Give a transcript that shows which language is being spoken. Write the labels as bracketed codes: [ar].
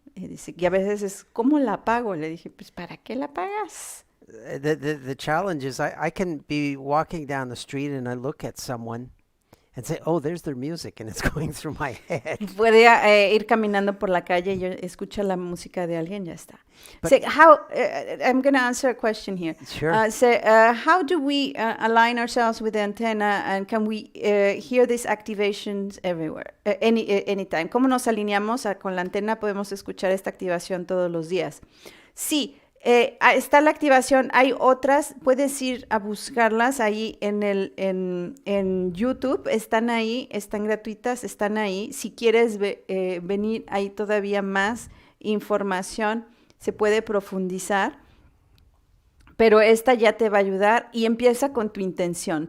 [es] Dice, y a veces es, ¿cómo la apago? Le dije, pues, ¿para qué la apagas? [en] The challenge is I can be walking down the street and I look at someone and say, oh, there's their music, and it's going through my head. [es] Puede ir caminando por la calle y yo escucho la música de alguien, ya está. [en] But- So how, I'm going to answer a question here. Sure. How do we align ourselves with the antenna, and can we hear these activations everywhere, anytime? [es] ¿Cómo nos alineamos con la antena? Podemos escuchar esta activación todos los días. Sí. Está la activación, hay otras, puedes ir a buscarlas ahí en YouTube, están ahí, están gratuitas, están ahí. Si quieres venir, hay todavía más información, se puede profundizar, pero esta ya te va a ayudar y empieza con tu intención.